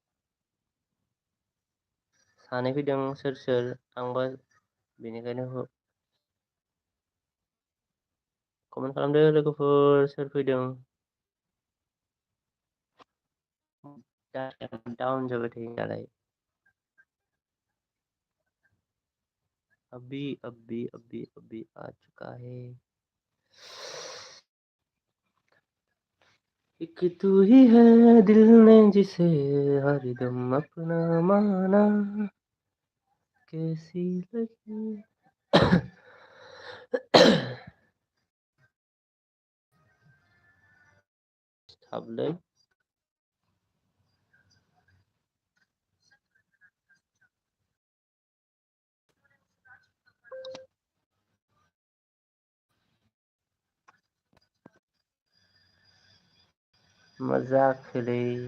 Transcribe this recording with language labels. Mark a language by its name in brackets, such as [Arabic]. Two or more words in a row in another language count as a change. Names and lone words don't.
[Bodo] सानै फैदों सोर आंबा बेनिखायनो कमेन्ट खालामदो लोगोफोर सोर फैदों डाउन जाबाय थायो नालाय [Hindi] अभी आ चुका है एक तू ही है दिल ने जिसे हरदम अपना माना कैसी लगी [Bodo] थाबलै मा जाखोलै